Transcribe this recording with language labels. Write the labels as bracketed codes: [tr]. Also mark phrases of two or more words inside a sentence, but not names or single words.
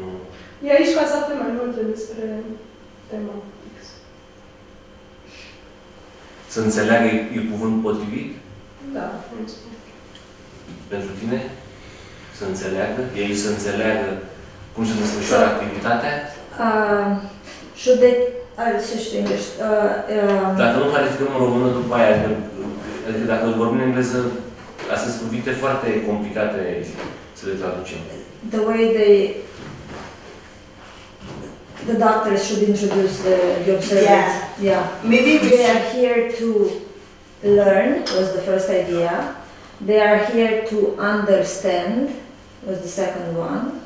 [ro] E aici ca să afle mai multe despre tema X. Să înțeleagă e cuvânt potrivit? Da, nu spun. Pentru tine? Să înțeleagă? Ei să înțeleagă cum se desfășoară activitatea? [en] Should they... I'll switch to English. [ro] Dacă nu clarificăm în română după aia, adică dacă vorbim în engleză, astea sunt cuvinte foarte complicate să le traducem. [en] The way the doctors should introduce the observers. Yeah. Maybe They are here to learn was the first idea. They are here to understand was the second one.